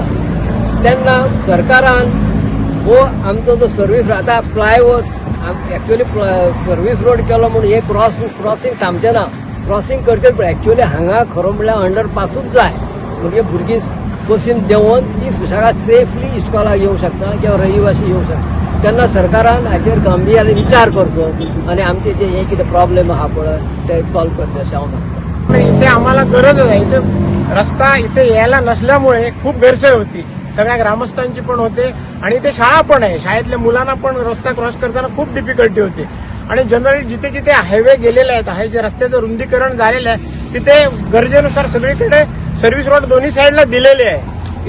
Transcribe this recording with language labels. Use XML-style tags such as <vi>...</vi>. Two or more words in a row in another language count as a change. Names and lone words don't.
<kok>तेन्ना सरकारान हो आमचो जो सर्वीस आतां फ्लायओव्हर एक्चुअली</kok> <en>service road</en> <kok>केलो म्हणून हे क्रॉसिंग थांबचें ना, क्रॉसिंग करचेच पण एक्चुअली हांगा खरो म्हणल्यार अंडरपासूच जाय म्हणजे भुरगीं बसीन देंवन ती सुशेगाद सेफली इस्कॉलाक येवंक शकता किंवा रहिवासी येवंक शकता। तेन्ना सरकारान हाचेर गंभीर विचार करचो आनी आमचे जे हे कितें प्रॉब्लेम आहा पळय ते सॉल्व करचे अशें हांव मागतां।</kok> <mr>इथे आम्हाला गरज आहे। इथे रस्ता इथे यायला नसल्यामुळे खूप गैरसोय होती, सगळ्या ग्रामस्थांची पण होते आणि इथे शाळा पण आहे। शाळेतल्या मुलांना पण रस्ता क्रॉस करताना खूप डिफिकल्टी होते आणि जनरली जिथे जिथे हायवे गेलेले आहेत, हे जे रस्त्याचं रुंदीकरण झालेलं आहे तिथे गरजेनुसार सगळीकडे</mr> <en>service road</en> <mr>दोन्ही साईडला दिलेले आहे।</mr>